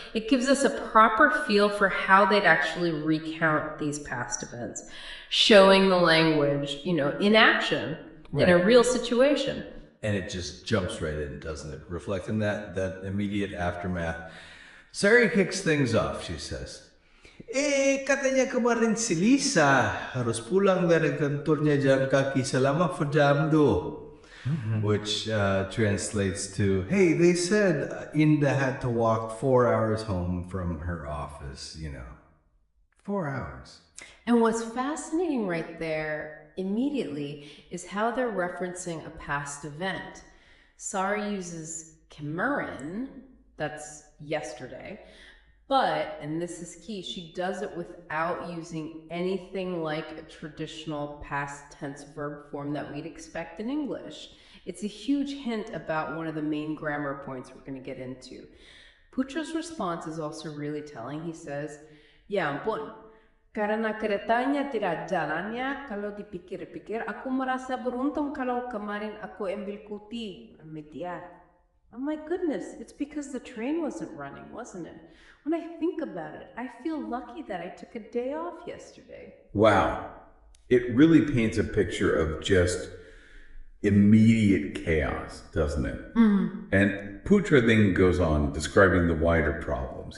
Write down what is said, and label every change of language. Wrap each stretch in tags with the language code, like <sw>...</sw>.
<en>It gives us a proper feel for how they'd actually recount these past events, showing the language, in action, in a real situation. And it just jumps right in, doesn't it? Reflecting that immediate aftermath. Sari kicks things off, she says.</en> <id>Katanya kemarin si Lisa harus pulang dari kantornya jalan kaki selama jam 2.</id> <en>Which translates to, hey, they said Inda had to walk 4 hours home from her office, 4 hours. And what's fascinating right there immediately is how they're referencing a past event. Sari uses kemarin, that's yesterday, but, and this is key, she does it without using anything like a traditional past tense verb form that we'd expect in English. It's a huge hint about one of the main grammar points we're going to get into. Putra's response is also really telling. He says,</en> <id>ya ampun, karena keretanya tidak jalannya, kalau dipikir-pikir, aku merasa beruntung kalau kemarin aku ambil cuti.</id> <en>Oh my goodness, it's because the train wasn't running, wasn't it? When I think about it, I feel lucky that I took a day off yesterday. Wow. It really paints a picture of just immediate chaos, doesn't it? Mm-hmm. And Putra then goes on describing the wider problems.</en>